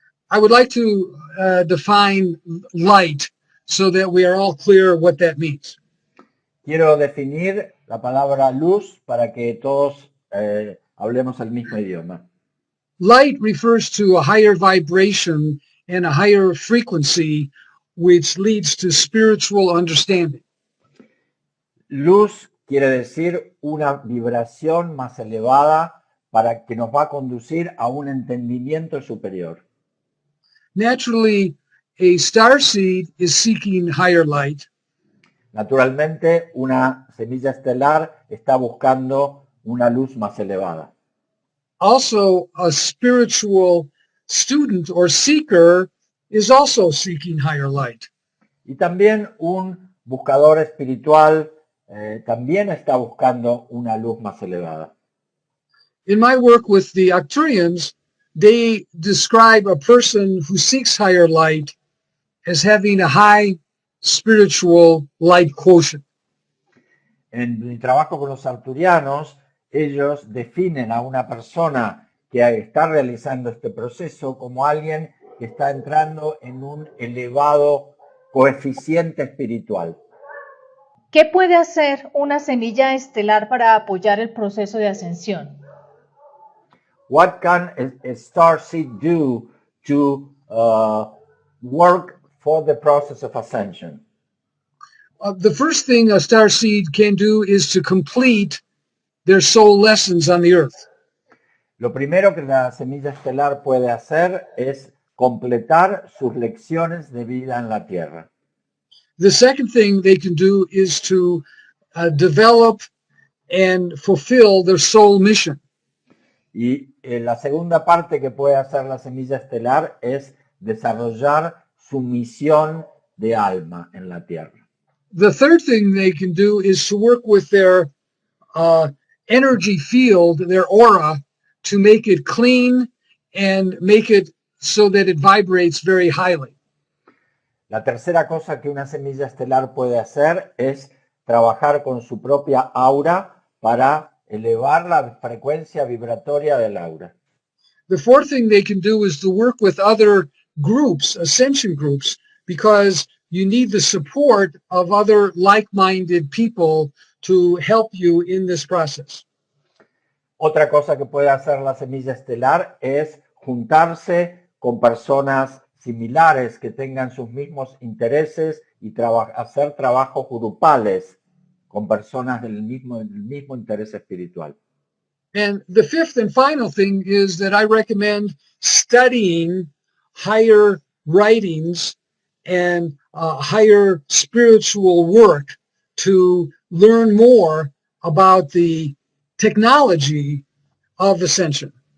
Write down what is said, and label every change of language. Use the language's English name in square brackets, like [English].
[English] I would like to define light so that we are all clear what that means. [Spanish] quiero definir la palabra luz para que todos hablemos el mismo idioma. [English] Light refers to a higher vibration and a higher frequency, which leads to spiritual understanding. [Spanish] Luz quiere decir una vibración más elevada para que nos va a conducir a un entendimiento superior. [English] Naturally, a starseed is seeking higher light. [Spanish] Naturalmente, una semilla estelar está buscando una luz más elevada. [English] Also, a spiritual student or seeker is also seeking higher light. [Spanish] Y también un buscador espiritual también está buscando una luz más elevada. [English] In my work with the Arcturians, they describe a person who seeks higher light as having a high spiritual light quotient. [Spanish] En mi trabajo con los arcturianos, ellos definen a una persona que está realizando este proceso como alguien que está entrando en un elevado coeficiente espiritual. ¿Qué puede hacer una semilla estelar para apoyar el proceso de ascensión? [English] What can a starseed do to work for the process of ascension? The first thing a starseed can do is to complete their soul lessons on the earth. [Spanish] Lo primero que la semilla estelar puede hacer es completar sus lecciones de vida en la Tierra. [English] The second thing they can do is to develop and fulfill their soul mission. [Spanish] Y la segunda parte que puede hacer la semilla estelar es desarrollar su misión de alma en la Tierra. [English] The third thing they can do is to work with their energy field, their aura, to make it clean and make it so that it vibrates very highly. [Spanish] La tercera cosa que una semilla estelar puede hacer es trabajar con su propia aura para elevar la frecuencia vibratoria del aura. [English] The fourth thing they can do is to work with other groups, ascension groups, because you need the support of other like-minded people to help you in this process. [Spanish] Otra cosa que puede hacer la semilla estelar es juntarse con personas similares que tengan sus mismos intereses y hacer trabajos grupales con personas del mismo interés espiritual. [English] And the fifth and final thing is that I recommend studying higher writings and higher spiritual work to learn more about the technology of ascension.